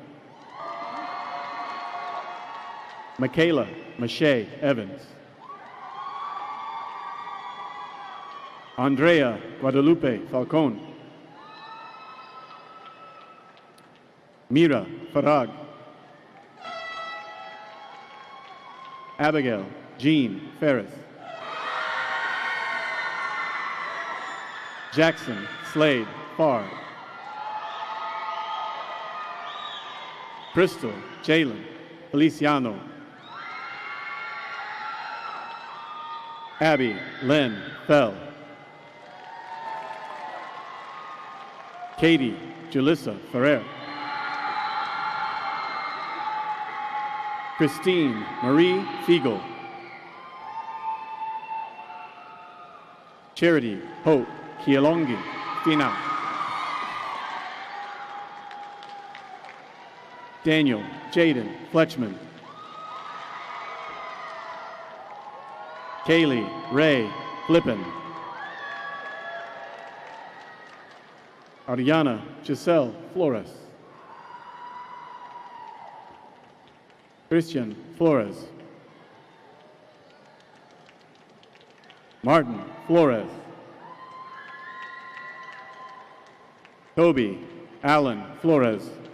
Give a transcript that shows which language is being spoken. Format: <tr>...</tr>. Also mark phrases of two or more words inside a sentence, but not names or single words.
<en>Michaela Mache Evans. Andrea Guadalupe Falcon. Mira Farag. Abigail Jean Ferris. Jackson Slade Farr. Crystal Jalen Feliciano. Abby Lynn Fell. Katie Julissa Ferrer. Christine Marie Fiegel. Charity Hope Kielongi Fina. Daniel Jaden Fletchman. Kaylee Ray Flippin. Ariana Giselle Flores. Christian Flores. Martin Flores. Toby Allen Flores.</en>